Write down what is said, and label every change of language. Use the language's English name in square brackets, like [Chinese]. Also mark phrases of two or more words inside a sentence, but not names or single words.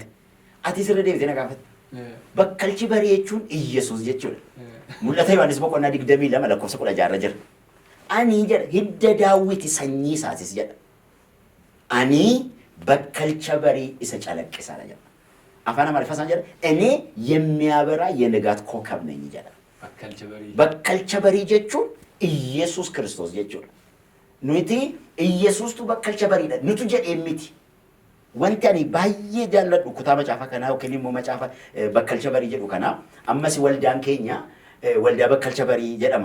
[Oromo] Ati isirra deebitee na gaafate. Bakkalchi barii jechuun Iyyesuus jechuudha. Mul'ata Yohaannis boqonnaa 22 lakkoofsa 16 jira. Ani jedha hidda daawwiti sanyii isaatis jedha. Ani bakkalcha barii isa calaqqisaadha jedha. Afaan Amaariffaan jedha [Amharic] እኔ የሚያበራ የንጋት ኮከብ ነኝ [Oromo] jedha. Bakkalcha barii jechuun Iyyesuus Kiristoos jechuudha. Nuti Iyyesuustu bakkalcha bariidha. Nutu jedhee miti. Wanti ani baay'ee jaalladhu kutaa macaafa kanaa yookiin immoo macaafa bakkalcha barii jedhu kanaa ammas waldaan keenya waldaa bakkalcha barii jedhama.